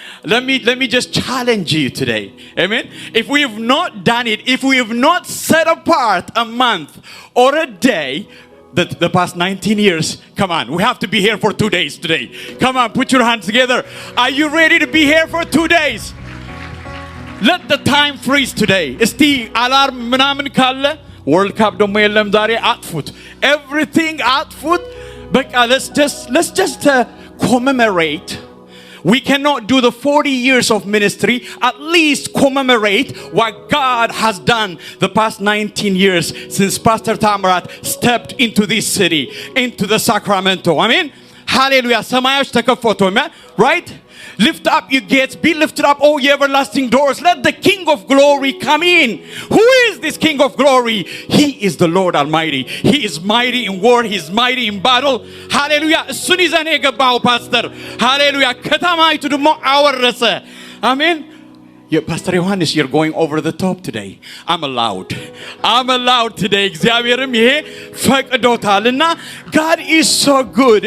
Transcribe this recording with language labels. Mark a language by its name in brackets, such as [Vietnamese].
[English] Let me just challenge you today. Amen. If we have not done it, if we have not set apart a month or a day the past 19 years. Come on, we have to be here for 2 days today. Come on, put your hands together. Are you ready to be here for 2 days? Let the time freeze today. [Amharic] Esti alarm ምናምን ካለ World Cup ደግሞ የለም ዛሬ አጥፉት. [English] Everything [Amharic] አጥፉት. በቃ [English] let's just commemorate. We cannot do the 40 years of ministry. At least commemorate what God has done the past 19 years since Pastor Tamirat stepped into this city, into the Sacramento. I mean, hallelujah. [Amharic] ሰማዮች ተከፈቱ, right? [English] Lift up your gates, be lifted up, all ye everlasting doors. Let the King of glory come in. Who is this King of glory? He is the Lord Almighty. He is mighty in war, He is mighty in battle. Hallelujah. [Amharic] እሱን ይዘን የገባው ፓስተር hallelujah ከተማይቱ ደግሞ አወረሰ. [English] Amen. Pastor Johannes, you're going over the top today. I'm allowed today. [Amharic] እግዚአብሔርም ይሄ ፈቅዶታልና [English] God is so good.